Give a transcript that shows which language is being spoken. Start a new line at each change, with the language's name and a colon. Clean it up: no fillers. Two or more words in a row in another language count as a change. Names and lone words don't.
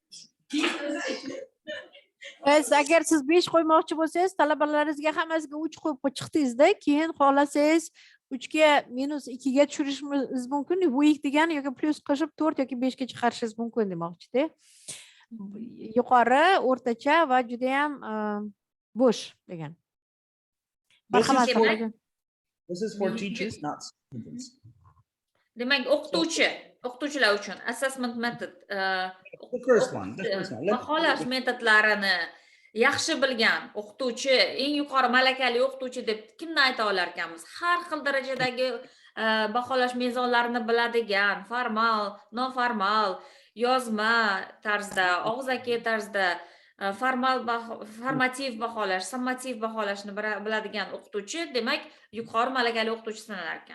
Uzbek: Agar siz 5 qo'ymoqchi bo'lsangiz, talabalaringizga hammasiga 3 qo'yib chiqdingizda, keyin xohlasangiz 3 ga minus 2 ga tushirishingiz mumkin. Buyuk degani yoki plus qo'shib 4 yoki 5 ga chiqarishingiz mumkin demoqchi-da. Yuqori, o'rtacha va juda ham bo'sh degan. Marhamat.
English: This is for teachers, not students.
Uzbek: Demak, o'qituvchilar uchun
English: assessment method The first one.
Uzbek: baholash metodlarini yaxshi bilgan o'qituvchi, eng yuqori malakali o'qituvchi deb kimni ayta olar ekanmiz? Har xil darajadagi baholash mezonlarini biladigan, formal, noformal, yozma tarzda, og'zaki tarzda, formativ baholash, summativ baholashni biladigan o'qituvchi, demak, yuqori malakali o'qituvchi sanalar ekan.